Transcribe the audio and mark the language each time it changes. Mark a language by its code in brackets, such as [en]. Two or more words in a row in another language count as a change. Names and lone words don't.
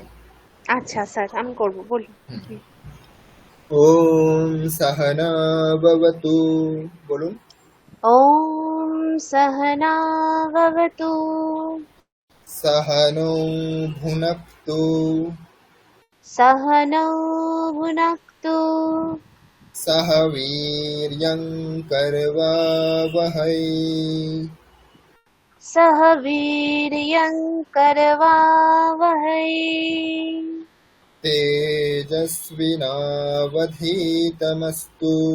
[bn] আচ্ছা স্যার, আমি করব, বলুন। [sa] ওম সহনা ভবতু, বলুন। ওম সহনা ভবতু সহনৌ ভুনক্তু, सहनौ भुनक्तु सह वीर्यं करवावहै सह वीर्यं करवावहै तेजस्विनावधीतमस्तु